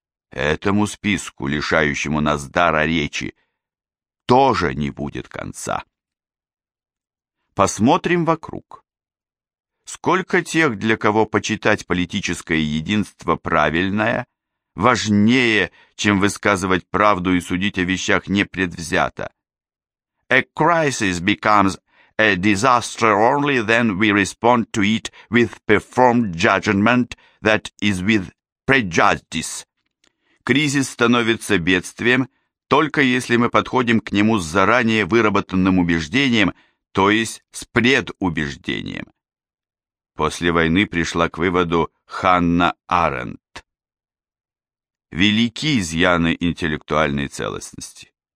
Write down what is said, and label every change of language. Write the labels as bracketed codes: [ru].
[ru] Этому списку, лишающему нас дара речи, тоже не будет конца. Посмотрим вокруг. Сколько тех, для кого почитать политическое единство правильное, важнее, чем высказывать правду и судить о вещах непредвзято? [en] A crisis becomes a disaster only then we respond to it with performed judgment that is with prejudice. [ru] Кризис становится бедствием, только если мы подходим к нему с заранее выработанным убеждением, то есть с предубеждением. После войны пришла к выводу Ханна Арендт. Велики изъяны интеллектуальной целостности.